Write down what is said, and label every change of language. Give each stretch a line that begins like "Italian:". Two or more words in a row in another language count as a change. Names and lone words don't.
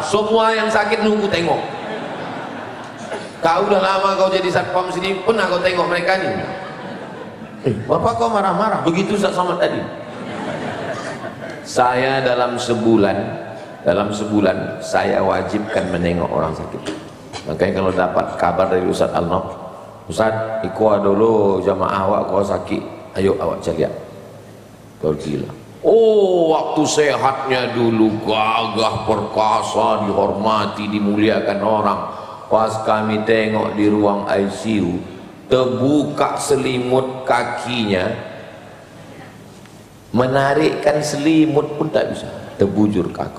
Indonesian: Semua yang sakit nunggu tengok. Kau udah lama kau jadi satpam sini, pernah kau tengok mereka ini? Bapak kau marah-marah, begitu sama tadi. Saya dalam sebulan saya wajibkan menengok orang sakit. Makanya kalau dapat kabar dari Ustaz Al-Naf, Ustaz, ikut dulu jamaah awak kau sakit, ayo
Minangkabau: awak cariak.
Indonesian: Pergilah. Oh, waktu sehatnya dulu gagah perkasa, dihormati, dimuliakan orang. Pas kami tengok di ruang ICU, terbuka selimut kakinya, menarikkan selimut pun tak bisa, terbujur kaku.